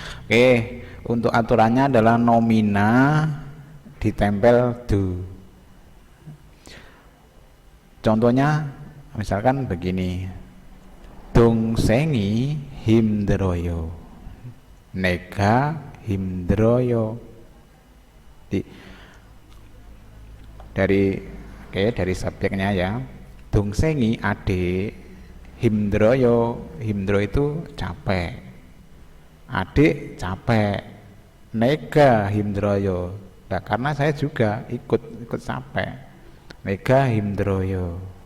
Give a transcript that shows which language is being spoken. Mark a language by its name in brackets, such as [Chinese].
[Indonesian] Oke, untuk aturannya adalah nomina ditempel do. Contohnya misalkan begini, [Korean] 동생이 힘들어요, 내가 힘들어요. [Indonesian] Dari subjeknya ya, [Korean] 동생이 [Indonesian] adik, [Korean] 힘들어요, 힘들어 [Indonesian] itu capek, adik capek, [Korean] 내가 힘들어요, [Indonesian] nah, karena saya juga ikut capek, 내가 힘들어요.